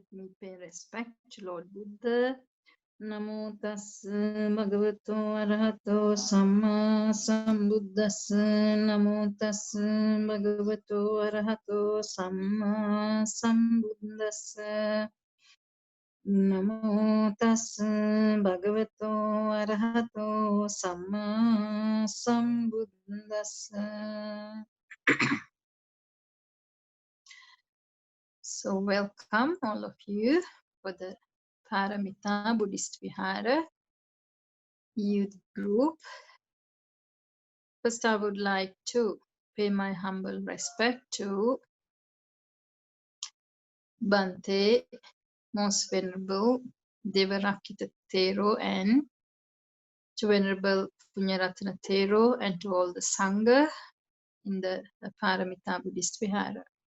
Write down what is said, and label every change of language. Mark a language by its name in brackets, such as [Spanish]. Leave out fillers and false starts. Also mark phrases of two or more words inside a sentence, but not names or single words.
[English] me pay respect to Lord Buddha. [Pali] Namo tassa bhagavato arahato samma sambuddhassa. Namo tassa bhagavato arahato samma sambuddhassa. Namo tassa bhagavato arahato samma sambuddhassa. [English] So welcome all of you for the Paramita Buddhist Vihara youth group. First, I would like to pay my humble respect to Bante, Most Venerable Devarakita Thero, and to Venerable Punyaratana Thero, and to all the Sangha in the Paramita Buddhist Vihara.